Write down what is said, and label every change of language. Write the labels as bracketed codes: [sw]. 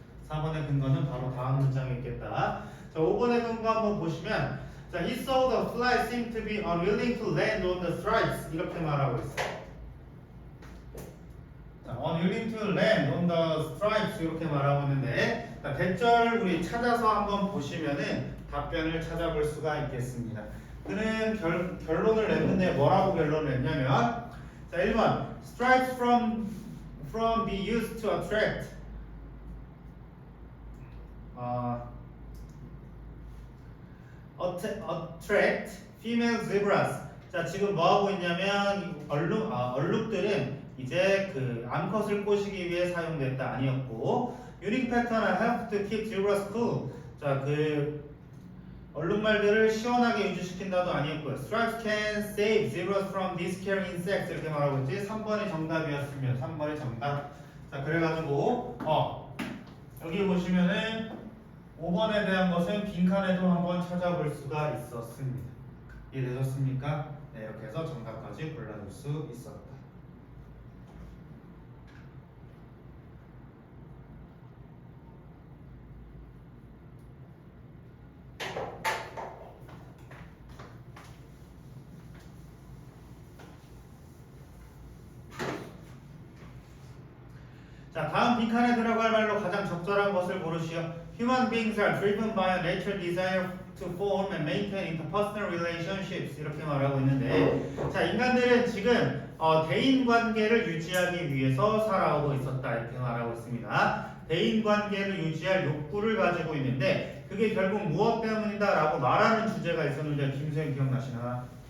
[ko] 4번의 근거는 바로 다음 문장에 있겠다. 5번의 근거 한번 보시면 [en] he saw the fly seemed to be unwilling to land on the stripes [ko] 이렇게 말하고 있어요. [en] unwilling to land on the stripes [ko] 이렇게 말하고 있는데 대절 우리 찾아서 한번 보시면은 답변을 찾아볼 수가 있겠습니다. 그는 결론을 냈는데 뭐라고 결론을 냈냐면 [en] 1번 stripes from be used to attract attract female zebras. [ko] 지금 뭐 하고 있냐면 얼룩들은 이제 그 암컷을 꼬시기 위해 사용됐다 아니었고 [en] unique pattern help to keep zebras cool. [ko] 그 얼룩말들을 시원하게 유지시킨다도 아니었고요. [en] Stripes can save zebras from these scary insects [ko] 이렇게 말하고 있지. 3번이 정답이었으면 3번이 정답. 그래가지고 여기 보시면은 5번에 대한 것은 빈칸에도 한번 찾아볼 수가 있었습니다. 이해되셨습니까? 네, 이렇게 해서 정답까지 골라줄 수 있었다. 다음 빈칸에 들어갈 말로 가장 적절한 것을 고르시오. [en] Human beings are driven by a natural desire to form and maintain interpersonal relationships [ko] 이렇게 말하고 있는데 인간들은 지금 대인관계를 유지하기 위해서 살아오고 있었다 이렇게 말하고 있습니다. 대인관계를 유지할 욕구를 가지고 있는데 그게 결국 무엇 때문이다 라고 말하는 주제가 있었는데 김수현 기억나시나?